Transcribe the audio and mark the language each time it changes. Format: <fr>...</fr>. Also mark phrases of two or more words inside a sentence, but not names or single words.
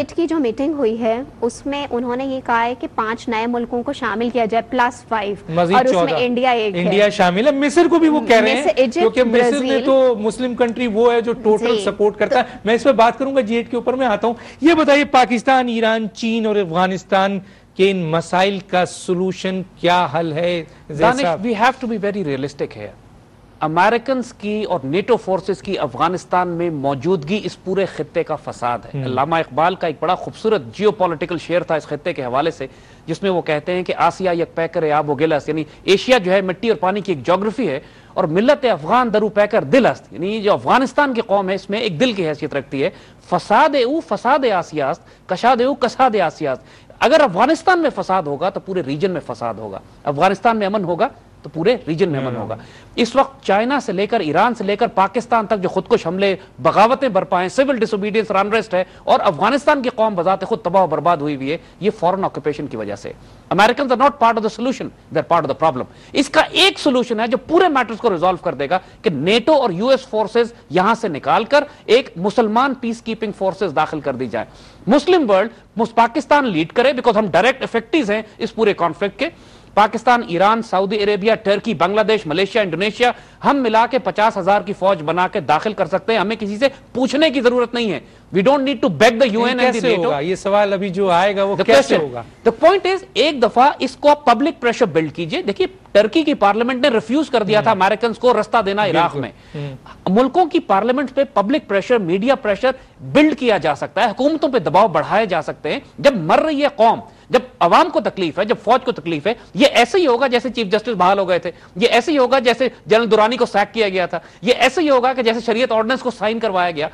<ur>G8 کی جو میٹنگ ہوئی ہے اس میں انہوں نے یہ کہا ہے کہ 5 نئے ملکوں کو شامل کیا جائے +5, اور اس میں انڈیا ایک ہے. انڈیا شامل ہے. مصر کو بھی وہ کہہ رہے ہیں کیونکہ مصر میں تو</ur> <en>Muslim country</en> <ur>وہ ہے جو ٹوٹل سپورٹ کرتا ہے. میں اس پہ بات کروں گا G8 کے اوپر میں آتا ہوں. یہ بتائیے پاکستان, ایران, چین اور افغانستان کے ان مسائل کا سولوشن کیا حل ہے؟</ur> <en>We have to be very realistic here.</en> <ur>امریکنز کی اور</ur> <en>NATO forces</en> <ur>کی افغانستان میں موجودگی اس پورے خطے کا فساد ہے. علامہ اقبال کا ایک بڑا خوبصورت جیو پولیٹیکل شعر تھا اس خطے کے حوالے سے, جس میں وہ کہتے ہیں کہ</ur> <fa>آسیا یک پیکر آب و گل است,</fa> <ur>یعنی ایشیا جو ہے مٹی اور پانی کی ایک جغرافی ہے, اور</ur> <fa>ملت افغان درو پیکر دل است,</fa> <ur>یعنی جو افغانستان کی قوم ہے اس میں ایک دل کی حیثیت رکھتی ہے.</ur> <fa>فساد او فساد آسیا است, کشاد او کساد آسیا است.</fa> <ur>اگر افغانستان میں فساد ہوگا تو پورے ریجن میں فساد ہوگا. افغانستان میں امن ہوگا تو پورے ریجن میں امن ہوگا. اس وقت چائنا سے لے کر ایران سے لے کر پاکستان تک جو خودکش حملے, بغاوتیں برپا ہیں,</ur> <en>civil disobedience</en> <ur>اور انریسٹ ہے, اور افغانستان کی قوم بذات خود تباہ و برباد ہوئی ہوئی ہے, یہ</ur> <en>foreign occupation</en> <ur>کی وجہ سے.</ur> <en>Americans are not part of the solution, they're part of the problem.</en> <ur>اس کا ایک سولوشن ہے جو پورے میٹرز کو ریزالو کر دے گا کہ نیٹو اور</ur> <en>US forces</en> <ur>یہاں سے نکال کر ایک مسلمان</ur> <en>peace keeping forces</en> <ur>داخل کر دی جائے.</ur> <en>Muslim world</en> <ur>پاکستان لیڈ کرے, بیکاز ہم</ur> <en>direct affectees</en> <ur>ہیں اس پورے کانفلکٹ کے. پاکستان, ایران، سعودی عریبیا، ٹرکی، بنگلہ دیش، ملائیشیا، انڈونیشیا، ہم ملا کے 50,000 کی فوج بنا کے داخل کر سکتے ہیں. ہمیں کسی سے پوچھنے کی ضرورت نہیں ہے.</ur> <en>We don't need to beg the UN and the NATO.</en> <ur>یہ سوال ابھی جو آئے گا وہ کیسے ہوگا?</ur> <en>The point is,</en> <ur>ایک دفعہ اس کو آپ</ur> <en>public pressure build</en> <ur>کیجیے. دیکھیے، ٹرکی کی پارلیمنٹ نے ریفیوز کر دیا تھا امریکن کو راستہ دینا عراق میں. ملکوں کی پارلیمنٹ پہ</ur> <en>public pressure, media pressure build</en> <ur>کیا جا سکتا ہے، حکومتوں پہ دباؤ بڑھائے جا سکتے ہیں. جب مر رہی ہے قوم، جب عوام کو تکلیف ہے، جب فوج کو تکلیف ہے، یہ ایسے ہی ہوگا جیسے چیف جسٹس بحال ہو گئے تھے، یہ ایسے ہی ہوگا جیسے جنرل درانی کو سیک کیا گیا تھا، یہ ایسے ہی ہوگا کہ جیسے شریعت آرڈیننس کو سائن کروایا گیا.</ur>